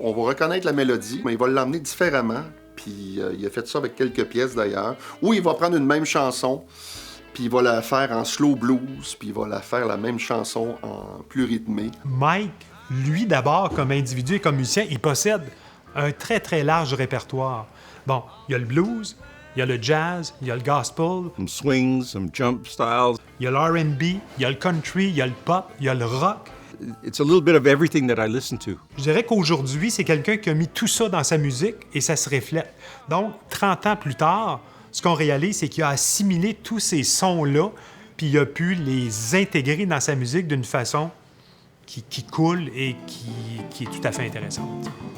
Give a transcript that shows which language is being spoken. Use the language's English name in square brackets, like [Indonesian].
[French] On va reconnaître la mélodie, mais il va l'amener différemment. Puis il a fait ça avec quelques pièces d'ailleurs. Ou il va prendre une même chanson, puis il va la faire en slow blues, puis il va la faire la même chanson en plus rythmé. Mike, lui d'abord, comme individu et comme musicien, il possède un très très large répertoire. Bon, il y a le blues, il y a le jazz, il y a le gospel. [English] Some swings, some jump styles. [French] Il y a l'R&B, il y a le country, il y a le pop, il y a le rock. [English] It's a little bit of everything that I listen to. [French] Je dirais qu'aujourd'hui, c'est quelqu'un qui a mis tout ça dans sa musique et ça se reflète. Donc, 30 ans plus tard, ce qu'on réalise, c'est qu'il a assimilé tous ces sons-là, puis il a pu les intégrer dans sa musique d'une façon qui coule et qui est tout à fait intéressante.